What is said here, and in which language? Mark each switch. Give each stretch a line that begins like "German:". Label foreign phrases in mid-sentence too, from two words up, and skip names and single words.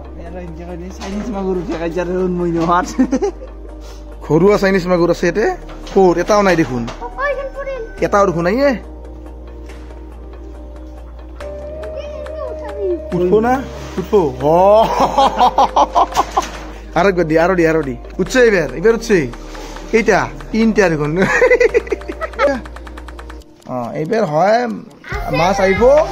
Assamese: ঘৰুৱা চাইনিজ মাগুৰ আছে ইয়াতে ক'ত এটাও নাই দেখোন এটাও দেখোন নাই
Bangla: উঠবো না উঠবো আর একবার দি আরো দি উঠছে এবার উঠছে এইটা তিনটা দেখুন এইবার হয়
Assamese: মাছ আহিব